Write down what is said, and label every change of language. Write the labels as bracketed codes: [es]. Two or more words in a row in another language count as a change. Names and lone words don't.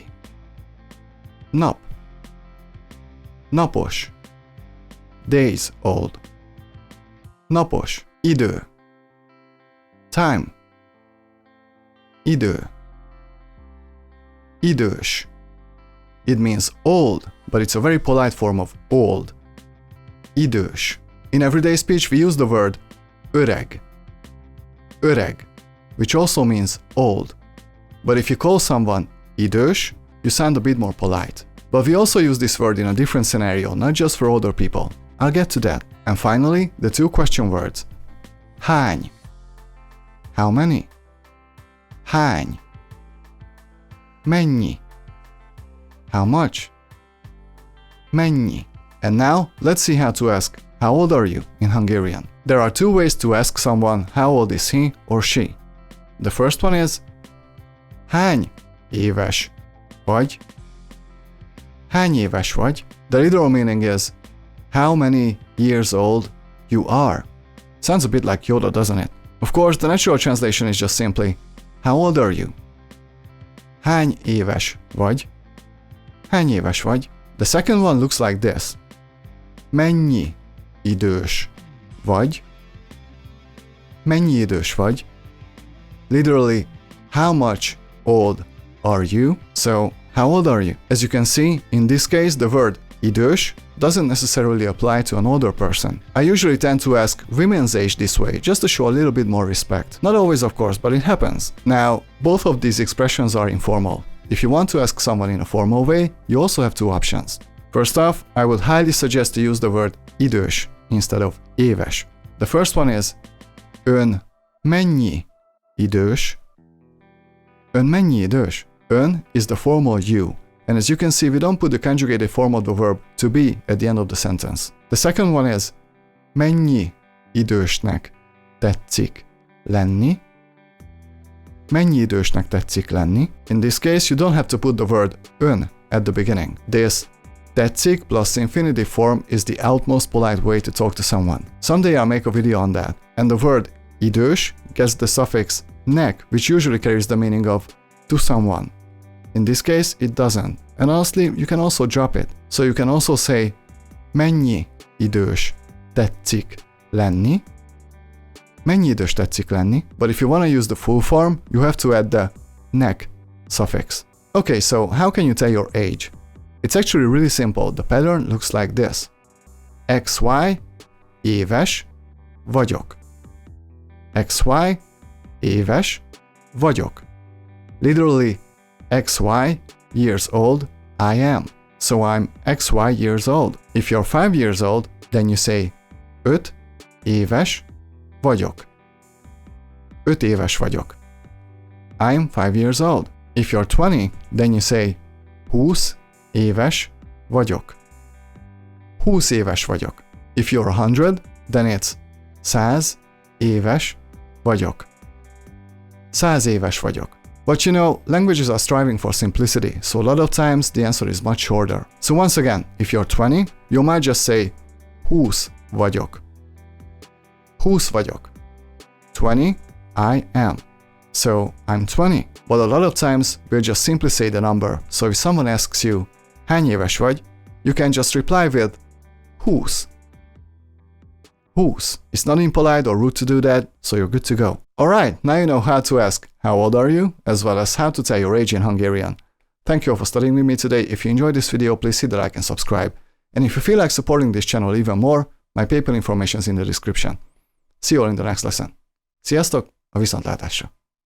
[hu] Nap. Napos. [en] Days old. [hu] Napos. Idő. [en] Time. Idő. [hu] Idős. [en] It means old, but it's a very polite form of old. [hu] Idős. [en] In everyday speech we use the word öreg. Öreg, which also means old. But if you call someone idős, you sound a bit more polite. But we also use this word in a different scenario, not just for older people. I'll get to that. And finally, the 2 question words. [hu] Hány. [en] How many? [hu] Hány. Mennyi. [en] How much? Mennyi. And now, let's see how to ask how old are you in Hungarian. There are 2 ways to ask someone how old is he or she. The first one is [hu] hány éves vagy? Hány éves vagy? [en] The literal meaning is how many years old you are. Sounds a bit like Yoda, doesn't it? Of course, the natural translation is just simply how old are you? [hu] Hány éves vagy? Hány éves vagy? [en] The second one looks like this. [hu] Mennyi idős vagy? Mennyi idős vagy? [en] Literally, how much old are you? So, how old are you? As you can see, in this case, the word idős doesn't necessarily apply to an older person. I usually tend to ask women's age this way, just to show a little bit more respect. Not always, of course, but it happens. Now, both of these expressions are informal. If you want to ask someone in a formal way, you also have 2 options. First off, I would highly suggest to use the word idős instead of éves. The first one is [hu] ön mennyi idős? Ön mennyi idős? [en] Ön is the formal you. And as you can see, we don't put the conjugated form of the verb to be at the end of the sentence. The second one is [hu] mennyi idősnek tetszik lenni? Mennyi idősnek tetszik lenni? [en] In this case, you don't have to put the word ön at the beginning. This tetszik plus infinitive form is the utmost polite way to talk to someone. Someday I'll make a video on that. And the word idős gets the suffix nek, which usually carries the meaning of to someone. In this case, it doesn't. And honestly, you can also drop it. So you can also say [hu] mennyi idős tetszik lenni? Mennyi idős tetszik lenni? [en] But if you want to use the full form, you have to add the nek suffix. Okay, so how can you tell your age? It's actually really simple. The pattern looks like this. [hu] XY éves vagyok. XY éves vagyok. [en] Literally, XY years old I am. So I'm XY years old. If you're 5 years old, then you say [hu] 5 éves vagyok. 5 éves vagyok. [en] I'm 5 years old. If you're 20, then you say [hu] 20 éves vagyok. 20 éves vagyok. [en] If you're 100, then it's [hu] 100 éves vagyok. 100 éves vagyok. [en] But you know, languages are striving for simplicity, so a lot of times the answer is much shorter. So once again, if you're 20, you might just say [hu] 20 vagyok. 20 vagyok. 20, [en] I am. So I'm 20. But a lot of times we'll just simply say the number. So if someone asks you, [hu] hány éves vagy, [en] you can just reply with 20. 20. It's not impolite or rude to do that, so you're good to go. Alright, now you know how to ask how old are you, as well as how to tell your age in Hungarian. Thank you all for studying with me today. If you enjoyed this video, please hit the like and subscribe. And if you feel like supporting this channel even more, my PayPal information is in the description. See you all in the next lesson. [hu] Sziasztok, a viszontlátásra!